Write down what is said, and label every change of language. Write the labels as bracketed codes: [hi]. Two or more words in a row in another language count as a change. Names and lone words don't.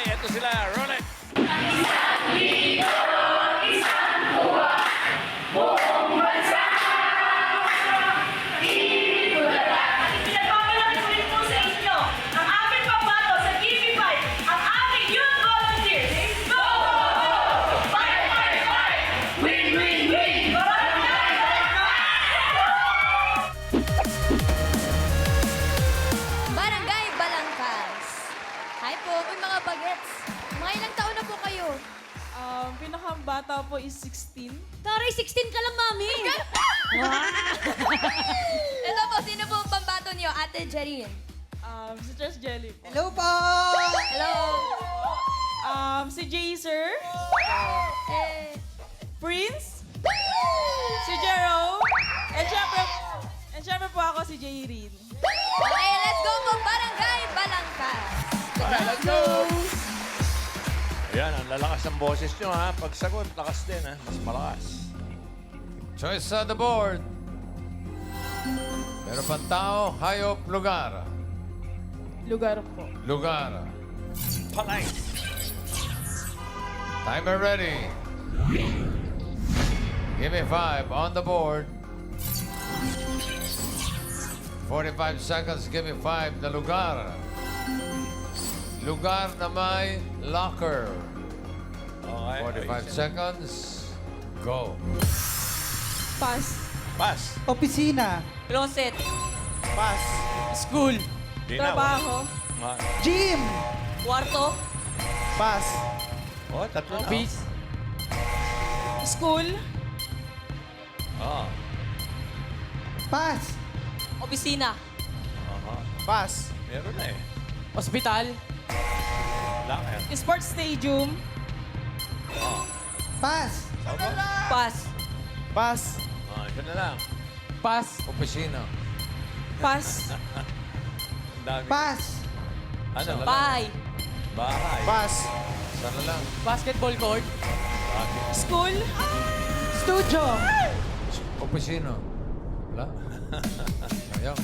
[tl] Ito sila, [en] roll it. [tl] Pinagpapalaan ko rin po sa inyo ang aming pambato sa TV5, ang aming youth volunteers. [en] Go! Fight, fight, fight! Win, win, win! [tl] Barangay Balangkas. Hi po, uy mga bagets. Mga ilang taon na po kayo? Pinakabata po is 16. Taray, 16 ka lang, Mami. Ito po, sino po ang pambato niyo? Ate Jerin. Si Tress Jelly po. Hello po! Hello. Si Jaser. Eh, Prince. Si Jero. And syempre po ako si Jairin. [en] okay, let's go po. Barangay Balangkas. Let's go! [tl] Ayan, ang lalakas ng boses nyo ha. Pag sagot, lakas din ha. Mas malakas. [en] Choice on the board. [tl] Meron pang tao, hayop, lugar. Lugar po. Lugar. Palay. [en] Timer ready. Give me 5 on the board. 45 seconds, give me 5 [tl] na lugar. Lugar na may locker. Okay. [en] 45 seconds. [tl] Go. Pass. Pass. Opisina. Closet. Pass. School. Di na. Trabaho. Gym. Kwarto. Pass. Oh, tatlo na. School. Oh. Pass. Opisina. Pass. Meron na eh. Hospital. Locker. [en] Sports stadium. [tl] Pass. Pass. Pass. Ito na lang. Pass. Opisina. Pass. Ang dami. Pass. Ano? Bahay. Bahay. Pass. Sana lang. [en] Basketball court. School. [tl] Studio. Opisina. Wala. Sayang.